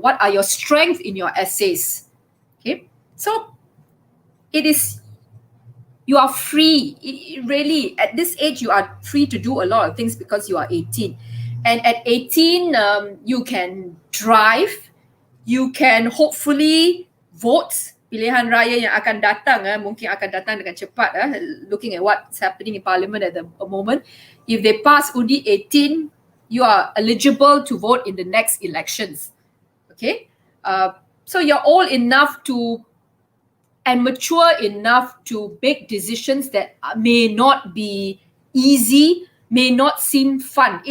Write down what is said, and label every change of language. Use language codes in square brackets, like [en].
[en] What are your strengths in your essays? Okay, so you are free. Really, at this age, you are free to do a lot of things because you are 18. And at 18, you can drive, you can hopefully vote. [ms] Pilihan raya yang akan datang, mungkin akan datang dengan cepat. [en] Looking at what's happening in Parliament at the moment, if they pass undi 18, you are eligible to vote in the next elections. Okay, so you're old enough and mature enough to make decisions that may not be easy, may not seem fun.